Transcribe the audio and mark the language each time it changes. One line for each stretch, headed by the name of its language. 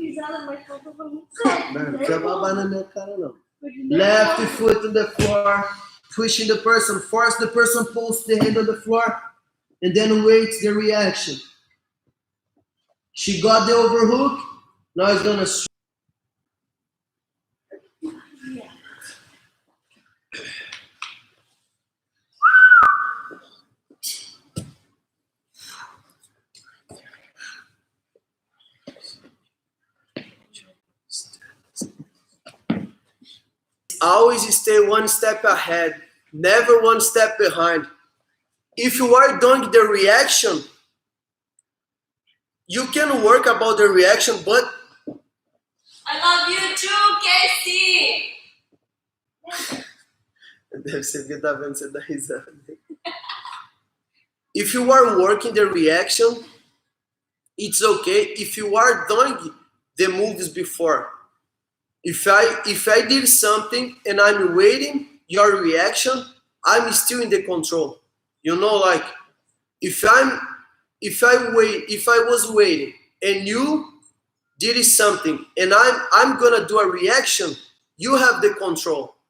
Portuguese: Não precisa babar na minha cara, não.
English: Left foot on the floor, pushing the person, force the person post the hand on the floor, and then wait the reaction. She got the overhook, now it's gonna always stay one step ahead, never one step behind. If you are doing the reaction, you can work about the reaction, but I love you too, Casey!
Portuguese: Deve ser porque tá vendo você dar risada.
English: If you are working the reaction, it's okay. If you are doing the moves before, if I did something and I'm waiting your reaction, I'm still in the control. You know, like if I was waiting and you did something and I'm gonna do a reaction, you have the control.